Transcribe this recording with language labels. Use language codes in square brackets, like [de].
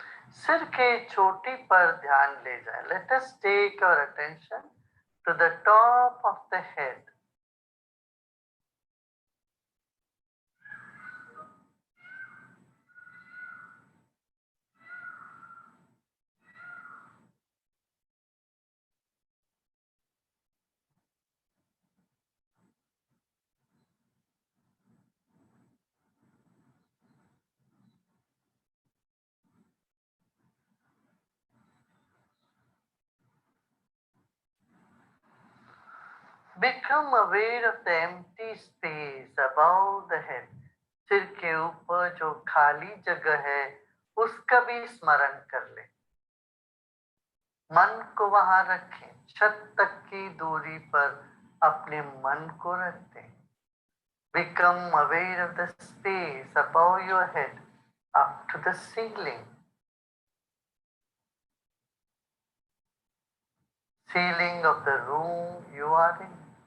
[hi] सिर के चोटी पर ध्यान ले जाए। [en] Let us take our attention to the top of the head. Become aware of the empty space above the head. [hi] सिर के ऊपर जो खाली जगह है उसका भी स्मरण कर ले। मन को वहां रखें, छत तक की दूरी पर अपने मन को रखते हैं। [en] Become aware of the space above your head up to the ceiling. Ceiling of the room you are in.